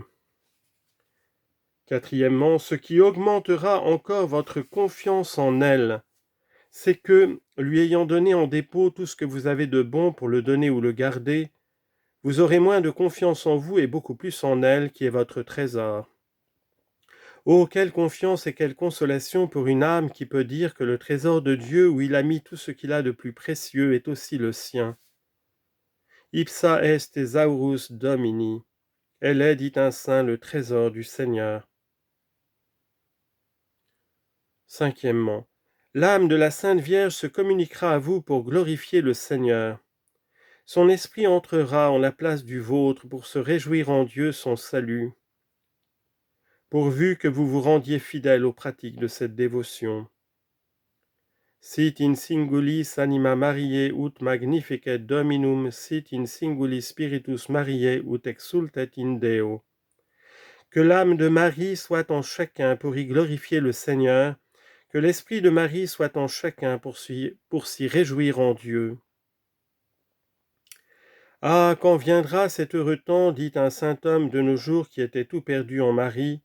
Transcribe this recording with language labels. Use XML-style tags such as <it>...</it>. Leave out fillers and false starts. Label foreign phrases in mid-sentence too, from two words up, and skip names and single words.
<fr>Quatrièmement, ce qui augmentera encore votre confiance en elle, c'est que, lui ayant donné en dépôt tout ce que vous avez de bon pour le donner ou le garder, vous aurez moins de confiance en vous et beaucoup plus en elle, qui est votre trésor. Oh, quelle confiance et quelle consolation pour une âme qui peut dire que le trésor de Dieu, où il a mis tout ce qu'il a de plus précieux, est aussi le sien.</fr> <la>Ipsa est thesaurus Domini.</la> <fr>Elle est, dit un saint, le trésor du Seigneur. Cinquièmement, l'âme de la Sainte Vierge se communiquera à vous pour glorifier le Seigneur. Son esprit entrera en la place du vôtre pour se réjouir en Dieu son salut, pourvu que vous vous rendiez fidèle aux pratiques de cette dévotion.</fr> <la>Sit in singulis anima Mariae ut magnificat Dominum, sit in singulis spiritus Mariae ut exultet in Deo.</la> <fr>Que l'âme de Marie soit en chacun pour y glorifier le Seigneur, que l'esprit de Marie soit en chacun pour s'y réjouir en Dieu. Ah, quand viendra cet heureux temps, dit un saint homme de nos jours qui était tout perdu en Marie.</fr>